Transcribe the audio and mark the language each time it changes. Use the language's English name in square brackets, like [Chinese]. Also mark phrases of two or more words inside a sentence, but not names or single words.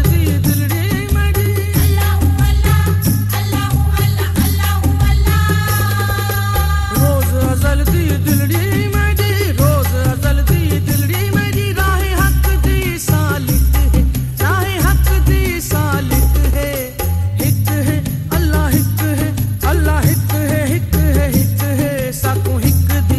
[Saraiki] دی دلڑی میری [Arabic] الله الله الله الله الله الله [Saraiki] روز ازل دی دلڑی میری روز ازل دی دلڑی میری راہ حق دی سالک ہے راہ حق دی سالک ہے ہک ہے اللہ ہک ہے اللہ ہک ہے ہک ہے ہک ہے ساکوں ہک دی